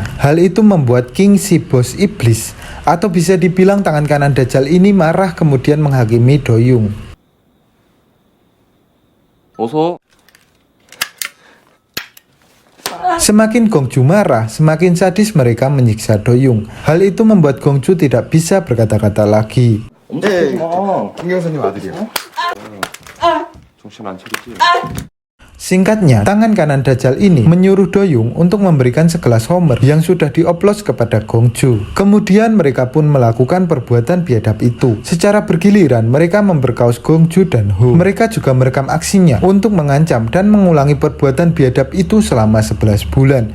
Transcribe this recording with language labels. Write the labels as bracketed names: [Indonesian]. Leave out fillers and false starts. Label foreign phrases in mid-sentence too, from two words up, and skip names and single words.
[Indonesian] Hal itu membuat King, si bos iblis, atau bisa dibilang tangan kanan Dajjal ini, marah kemudian menghakimi Do-young. [Korean] 어서. [Indonesian] Semakin Gong-ju marah, semakin sadis mereka menyiksa Do-young. Hal itu membuat Gong-ju tidak bisa berkata-kata lagi. [Korean] 네, 김경선님 아들이요. 정신 안 차리지. [Indonesian] Singkatnya, tangan kanan Dajjal ini menyuruh Do-young untuk memberikan segelas Homer yang sudah dioplos kepada Gong-ju. Kemudian mereka pun melakukan perbuatan biadab itu. Secara bergiliran, mereka memberkaus Gong-ju dan Ho. Mereka juga merekam aksinya untuk mengancam dan mengulangi perbuatan biadab itu selama 11 bulan.